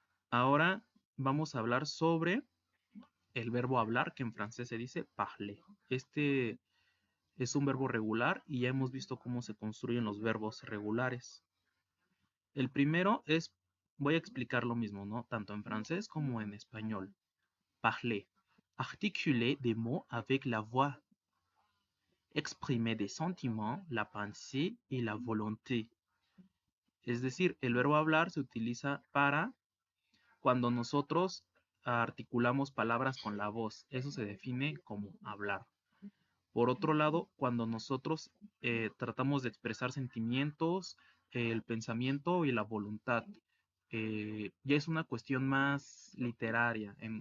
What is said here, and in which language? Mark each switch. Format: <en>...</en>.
<es>Ahora vamos a hablar sobre el verbo hablar, que en francés se dice parler. Este es un verbo regular y ya hemos visto cómo se construyen los verbos regulares. El primero es voy a explicar lo mismo, ¿no? Tanto en francés como en español.</es> <fr>Parler. Articuler des mots avec la voix. Exprimer des sentiments, la pensée et la volonté.</fr> <es>Es decir, el verbo hablar se utiliza para cuando nosotros articulamos palabras con la voz. Eso se define como hablar. Por otro lado, cuando nosotros tratamos de expresar sentimientos, el pensamiento y la voluntad, ya es una cuestión más literaria.</es>